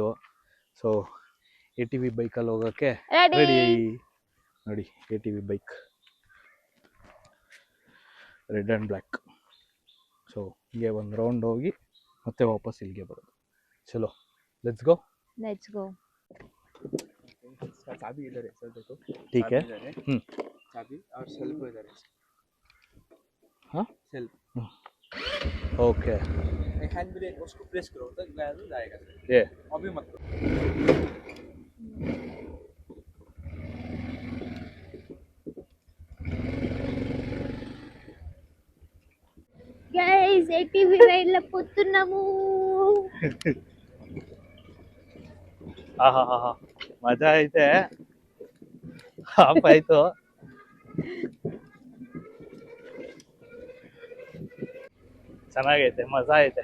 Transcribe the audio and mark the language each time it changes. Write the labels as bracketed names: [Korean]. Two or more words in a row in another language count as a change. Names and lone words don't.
[Kannada] ಸೊ ATV ಬೈಕಲ್ಲಿ ಹೋಗೋಕ್ಕೆ ರೆಡಿ. ನೋಡಿ ATV ಬೈಕ್, [English] red and black. [Kannada] ಸೊ ಹೀಗೆ ಒಂದು ರೌಂಡ್ ಹೋಗಿ ಮತ್ತೆ ವಾಪಸ್ ಇಲ್ಲಿಗೆ ಬರೋದು. ಚಲೋ, [English] let's go. [Hindi] चाबी इधर है सर, देखो ठीक है. चाबी और सेल्फ इधर है. हाँ सेल्फ. ओके. हैंड ब्रेक उसको प्रेस करो तो जाएगा सर. ये अभी मत करो. [Telugu] గైస్ ATV రైడ్ లో పోతున్నాము. [Kannada] ಆಹಾ, ಮಜಾ ಐತೆ. ಹಾಪ್ ಆಯ್ತು. ಚೆನ್ನಾಗೈತೆ, ಮಜಾ ಐತೆ.